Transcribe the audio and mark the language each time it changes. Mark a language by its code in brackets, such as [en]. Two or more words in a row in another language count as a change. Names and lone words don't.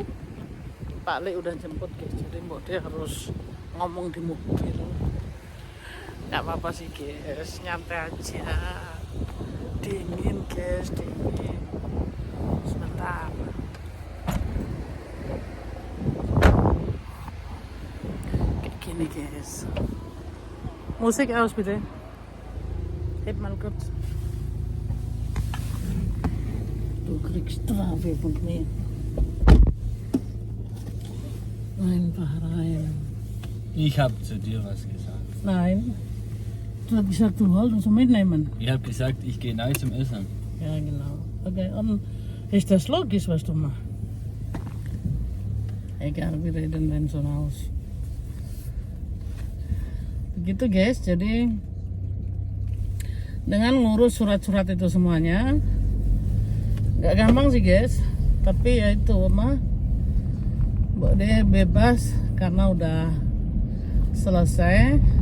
[id] Pak Le udah jemput guys, jadi Mbok D harus ngomong di mobil. Nggak apa-apa sih guys, nyantai aja. Dingin guys, dingin. Sebentar. Kayak gini guys. [de] Musik aus bitte. Heb mal kurz. Du kriegst Strafe von mir. Einfach rein. Ich habe zu dir was gesagt. Nein. Du hast gesagt, du wolltest uns mitnehmen. Ich habe gesagt, ich gehe neu zum Essen. Ja, genau. Okay, und ist das logisch, was du machst? Egal, wir reden dann so aus. [id] Begitu guys, jadi dengan ngurus surat-surat itu semuanya nggak gampang sih guys, tapi ya itu mah Mbok D bebas karena udah selesai.